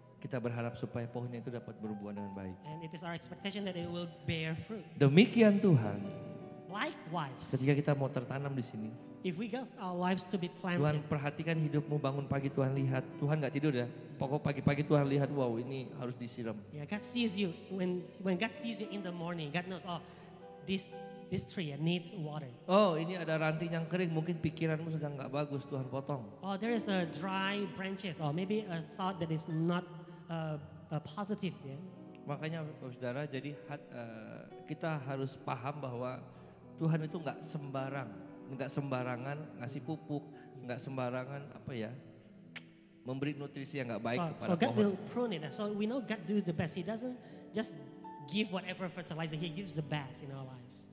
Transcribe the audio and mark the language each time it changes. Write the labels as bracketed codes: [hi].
[id] Kita berharap supaya pohonnya itu dapat berbuah dengan baik. [en] and it is our expectation that it will bear fruit. [id] Demikian Tuhan, [en] Likewise, [id] ketika kita mau tertanam di sini, [en] if we got our lives to be [id] Tuhan [en] planted, [id] perhatikan hidupmu, bangun pagi Tuhan lihat. Tuhan nggak tidur ya. Pokok pagi-pagi Tuhan lihat, wow ini harus disiram. [en] yeah, God sees you. When God sees you in the morning, God knows, oh, this tree needs water. [id] Oh ini ada ranting yang kering, mungkin pikiranmu sedang nggak bagus, Tuhan potong. [en] Oh, there is a dry branches, or maybe a thought that is not positive. Yeah. [id] Makanya saudara, jadi kita harus paham bahwa Tuhan itu nggak sembarangan ngasih pupuk, nggak sembarangan apa ya, memberi nutrisi yang nggak baik [en] So [id] kepada [en] God [id] pohon. [en] will prune it. So we know God does the best. He doesn't just give whatever fertilizer. He gives the best in our lives.